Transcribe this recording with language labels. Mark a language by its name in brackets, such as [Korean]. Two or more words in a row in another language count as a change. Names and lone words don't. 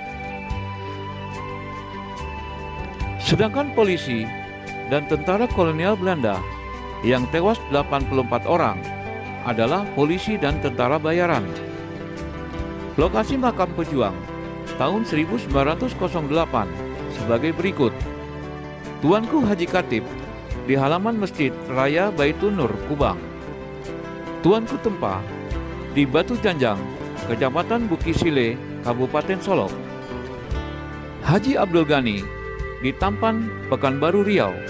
[Indonesian] Sedangkan polisi dan tentara kolonial Belanda yang tewas 84 orang adalah polisi dan tentara bayaran. Lokasi makam pejuang tahun 1908 sebagai berikut. Tuanku Haji Katip di halaman Masjid Raya Baitul Nur, Kubang. Tuanku Tempa di Batu Janjang, Kecamatan Bukisile, Kabupaten Solok. Haji Abdul Ghani di Tampan, Pekanbaru, Riau.